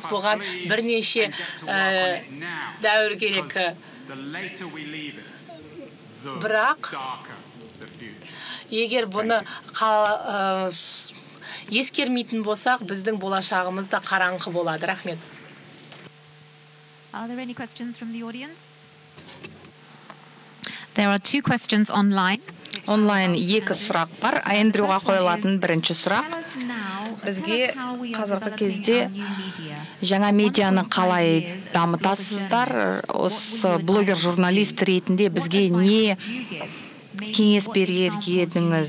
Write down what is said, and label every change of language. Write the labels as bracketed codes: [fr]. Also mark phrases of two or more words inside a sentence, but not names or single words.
[kk] Бұған бірнеше дәуір керек. Бірақ егер бұны ескермейтін болсақ, біздің болашағымыз да қараңғы болады. Рахмет. [en] Are there any questions from the audience? There are two questions online. [kk] Онлайн екі сұрақ бар. Эндрюға қойылатын бірінші сұрақ. Бізге қазіргі кезде жаңа медианы қалай дамытасыздар? Осы блогер журналист ретінде бізге не кеңес берер едіңіз?